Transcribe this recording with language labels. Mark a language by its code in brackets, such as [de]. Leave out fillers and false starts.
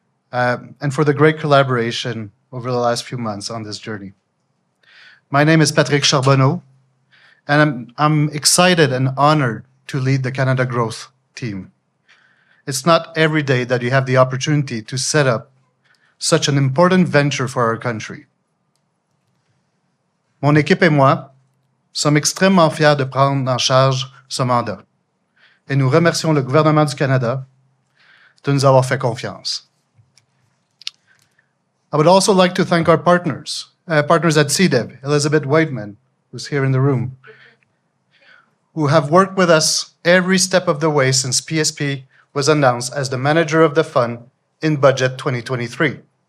[en] And for the great collaboration over the last few months on this journey. My name is Patrick Charbonneau, and I'm excited and honored to lead the Canada Growth team. It's not every day that you have the opportunity to set up such an important venture for our country. [fr] Mon équipe et moi sommes extrêmement fiers de prendre en charge ce mandat. Et nous remercions le gouvernement du Canada de nous avoir fait confiance. [en] I would also like to thank our partners at CDEV, Elizabeth Whiteman, who's here in the room, who have worked with us every step of the way since PSP was announced as the manager of the fund in Budget 2023.